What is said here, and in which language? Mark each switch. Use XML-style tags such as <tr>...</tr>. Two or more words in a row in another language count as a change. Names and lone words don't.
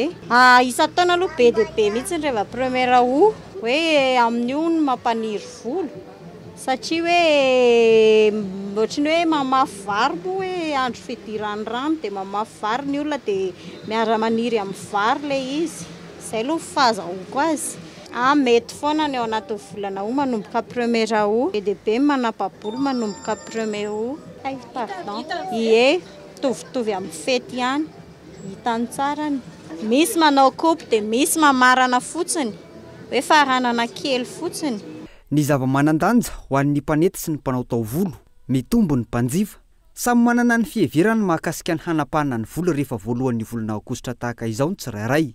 <mg>Isan-taona aloha be dia be mihitsy rehefa</mg> <fr>première août</fr> <mg>hoe amin'io no mampaniry volo satria hoe ohatra ny hoe mamafy vary moa hoe andro fidiran'ny rano dia mamafy vary ny olona dia miara-maniry amin'ny vary ilay izy. Izay aloha fahazahoako azy. Mety foana ny ao anaty volana août manomboka</mg> <fr>premier août</fr> <mg>be dia be manapa-bolo manomboka</mg> <fr>premier août.</fr> <mg>Pardon. Ie, mitovitovy amin'ny fety ihany. Hitany tsara ny. Misy manao kaopy dia misy mamarana fotsiny. Hoe faranana kely fotsiny. Ny zava-manandanja ho an'ny mpanety sy ny mpanao taovolo, mitombo ny mpanjifa. Samy manana ny fiheverany mahakasika ny hanapahana ny volo rehefa voalohan'ny volana aogositra tahaka izao ny tsirairay.</mg>